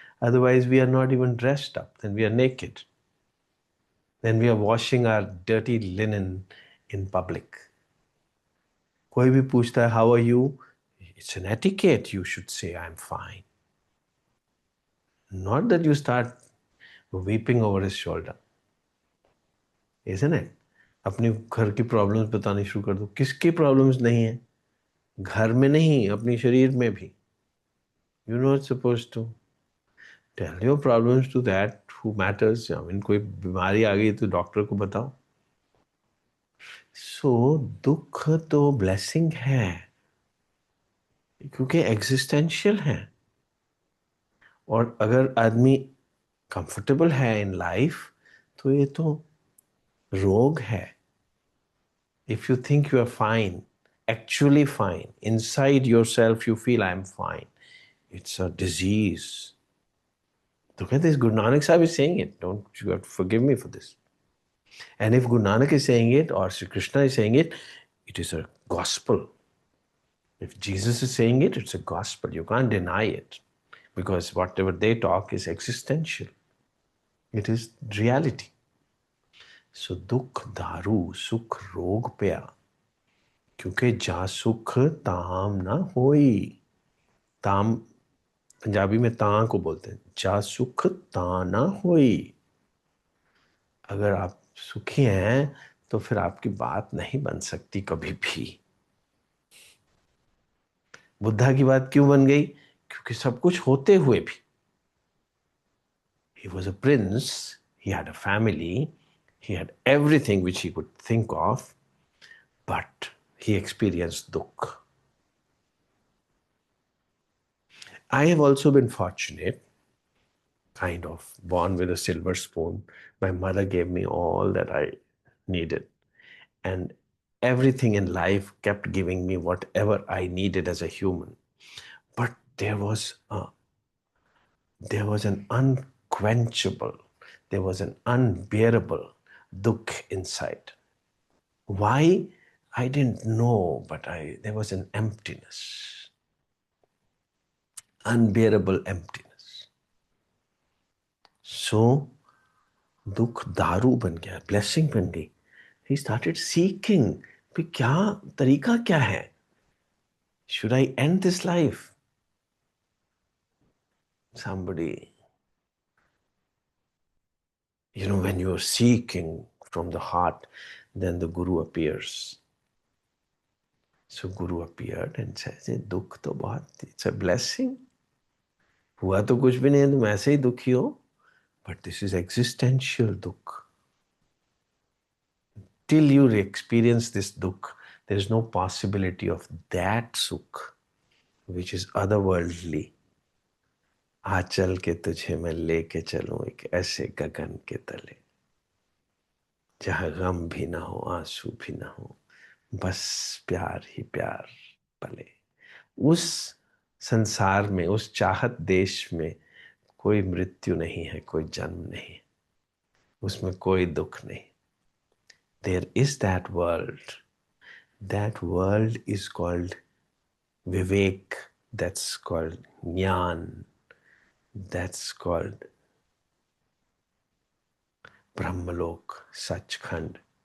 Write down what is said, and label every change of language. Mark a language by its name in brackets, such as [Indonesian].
[English] Otherwise, we are not even dressed up. Then we are naked. Then we are washing our dirty linen in public. [Hindi] Koi bhi puchta hai, [English] how are you? It's an etiquette. You should say, I'm fine. Not that you start weeping over his shoulder. Isn't it? [Hindi] अपनी घर की problems बतानी शुरू कर दो. किसकी problems नहीं है? घर में नहीं, अपनी शरीर में भी. [English] You're not supposed to tell your problems to that who matters. I mean, [Hindi] कोई बीमारी आ गई तो डॉक्टर को बताओ. So, दुख तो ब्लेसिंग है, क्योंकि एग्जिस्टेंशियल है. और अगर आदमी कंफर्टेबल है इन लाइफ, तो ये तो रोग है. [English] If you think you are fine, actually fine, inside yourself you feel I'm fine, it's a disease. Look at this. Guru Nanak Sahib is saying it. Don't you have to forgive me for this. And if Guru Nanak is saying it or Sri Krishna is saying it, it is a gospel. If Jesus is saying it, it's a gospel. You can't deny it, because whatever they talk is existential. It is reality. [Punjabi] सो दुख दारू सुख रोग पया, क्योंकि जा सुख ताम ना होई। [Hindi] ताम पंजाबी में ता को बोलते हैं, [Punjabi] जा सुख ता ना होई। [Hindi] अगर आप सुखी हैं तो फिर आपकी बात नहीं बन सकती कभी भी। बुद्धा की बात क्यों बन गई? क्योंकि सब कुछ होते हुए भी, [English] he was a prince, he had a family, he had everything which he could think of, but he experienced dukh. I have also been fortunate, kind of born with a silver spoon. My mother gave me all that I needed, and everything in life kept giving me whatever I needed as a human. But there was an unquenchable, there was an unbearable dukh inside. Why? I didn't know, but there was an emptiness, unbearable emptiness. [Hindi] So, dukh daru ban gaya, blessing ban gayi. [English] He started seeking, [Hindi] कि क्या तरीका क्या है? [English] Should I end this life? Somebody, when you're seeking from the heart, then the Guru appears. So Guru appeared and says, [Hindi] दुख तो बहुत, [English] it's a blessing. [Hindi] हुआ तो कुछ भी नहीं है, तुम ऐसे ही दुखी हो, [English] but this is existential dukh. Till you experience this dukh, there is no possibility of that sukh, which is otherworldly. [Hindi] आ चल के तुझे मैं लेके चलूं एक ऐसे गगन के तले, जहां गम भी ना हो आंसू भी ना हो, बस प्यार ही प्यार पले। उस संसार में, उस चाहत देश में कोई मृत्यु नहीं है, कोई जन्म नहीं, उसमें कोई दुख नहीं। [English] There is that world. That world is called Vivek. That's called Jnana. That's called Brahmalok, Sachkhand.